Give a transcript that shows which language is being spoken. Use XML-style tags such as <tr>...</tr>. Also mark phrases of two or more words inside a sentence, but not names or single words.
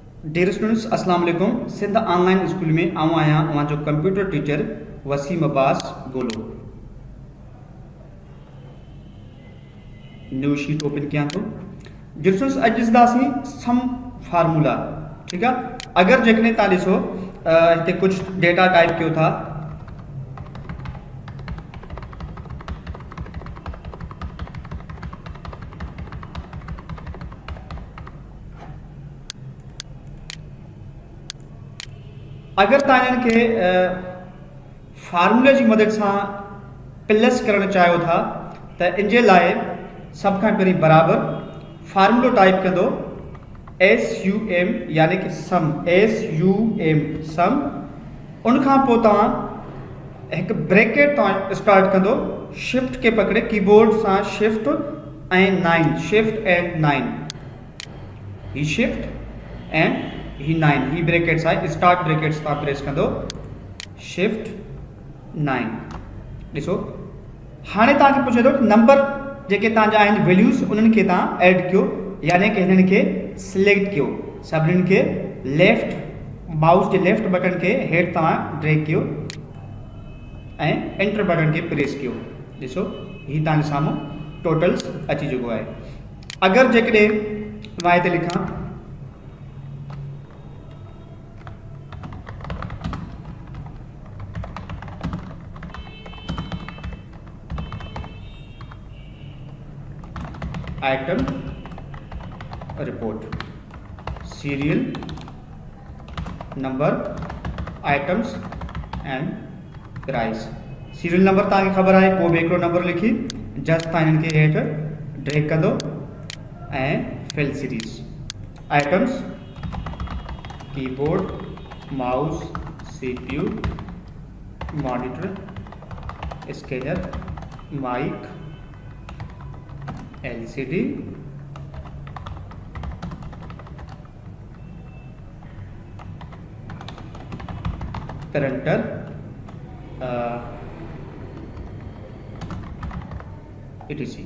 <en>dear students</en> <ar>السلام علیکم.</ar> <sd>सिंध ऑनलाइन स्कूल में आऊं आहियां अवां जो कंप्यूटर टीचर वसीम अब्बास गोलो।</sd> <en>new sheet open</en> <ur>کیا تو</ur> <en>dear students</en> <sd>अज ॾिसंदासीं</sd> <en>sum formula.</en> <ur>ٹھیک ہے,</ur> <sd>अगर जेकॾहिं तव्हां ॾिसो हिते कुछ डेटा टाइप कयो था, अगर तव्हां इन्हनि खे फार्मूले जी मदद सां प्लस करणु चाहियो था त इन जे लाइ सभ खां पहिरीं बराबर फार्मूलो टाइप कंदो SUM यानी कि सम, SUM सम। उन खां पोइ तव्हां हिकु ब्रैकेट तव्हां स्टार्ट कंदो, शिफ्ट खे पकड़े कीबोर्ड सां शिफ्ट ऐं 9,</sd> <en>shift and 9,</en> <sd>ही</sd> <en>shift and</en> <sd>ही 9, ही ब्रैकेट्स आहे,</sd> <en>start brackets</en> <sd>तव्हां प्रेस कंदो, शिफ्ट 9। ॾिसो हाणे तव्हांखे पुछे थो नंबर जेके तव्हांजा आहिनि वैल्यूज़ उन्हनि खे तव्हां ऐड कयो, यानी कि हिननि खे सिलेक्ट कयो, सभिनीनि खे</sd> <en>left mouse</en> <sd>जे</sd> <en>left button</en> <sd>खे हेठि तव्हां ड्रैग कयो ऐं</sd> <en>enter button</en> <sd>खे प्रेस कयो। ॾिसो ही तव्हांजे साम्हूं टोटल्स अची चुको आहे। अगरि जेकॾहिं मां हिते लिखां</sd> <en>item report, serial number, items and price. serial number</en> <sd>तव्हांखे ख़बर आहे, को बि हिकिड़ो नंबर लिखी जस्ट तव्हां हिननि खे हेठि ड्रैग कंदो ऐं</sd> <en>fill series. Items keyboard, mouse, CPU, monitor, scanner, mic, LCD, printer, ETC.</en>